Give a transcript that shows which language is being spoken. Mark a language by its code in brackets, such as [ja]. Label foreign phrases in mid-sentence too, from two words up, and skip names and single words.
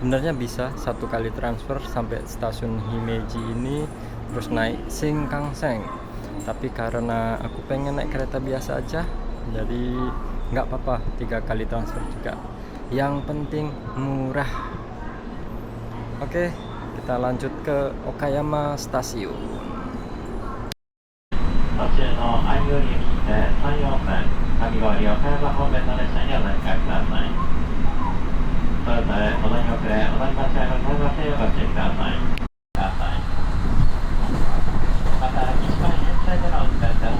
[id] Sebenarnya bisa satu kali transfer sampai stasiun Himeji ini terus naik Shinkansen. Tapi karena aku pengen naik kereta biasa aja, jadi nggak apa-apa 3 kali transfer juga. Yang penting murah. Oke, kita lanjut ke Okayama Stasiun. [ja] 途中の相生駅で3、4分、かき氷岡山方面の列車にお乗り換えください。それぞれお乗り遅れ、お乗り間違いのございませんようご注意ください。また、西関沿線での運転です。